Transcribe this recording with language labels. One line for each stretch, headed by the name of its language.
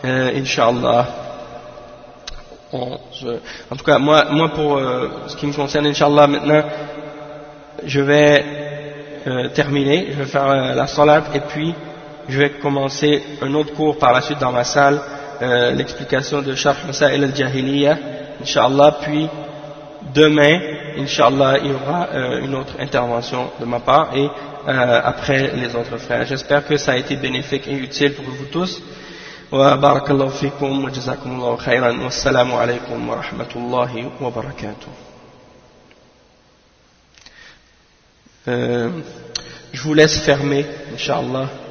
French: Inch'Allah. Bon, je, en tout cas, moi pour ce qui me concerne, Inch'Allah, maintenant, je vais terminer, je vais faire la salat et puis je vais commencer un autre cours par la suite dans ma salle, l'explication de Sharh Masail al-Jahiliya, Inch'Allah. Puis demain, Inch'Allah, il y aura une autre intervention de ma part et après les autres frères. J'espère que ça a été bénéfique et utile pour vous tous.
Arabic: وبارك الله فيكم وجزاكم الله خيرا والسلام عليكم ورحمة الله وبركاته.
French: Je vous laisse fermer, inshallah.